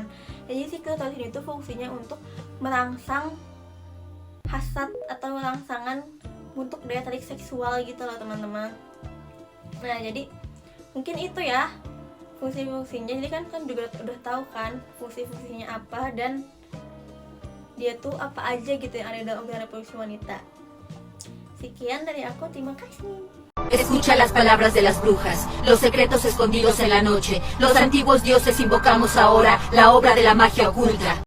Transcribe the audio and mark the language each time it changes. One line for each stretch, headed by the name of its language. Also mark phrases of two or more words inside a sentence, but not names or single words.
Indonesian: Jadi si klitoris ini tuh fungsinya untuk merangsang hasad atau rangsangan untuk daya tarik seksual gitu loh teman-teman. Nah jadi mungkin itu ya fungsi-fungsinya. Jadi kan juga udah tahu kan fungsi-fungsinya apa dan dia tuh apa aja gitu yang ada dalam organ reproduksi wanita. Sekian dari aku, terima kasih.
Spanish: Escucha las palabras de las brujas, los secretos escondidos en la noche. Los antiguos dioses invocamos ahora la obra de la magia oculta.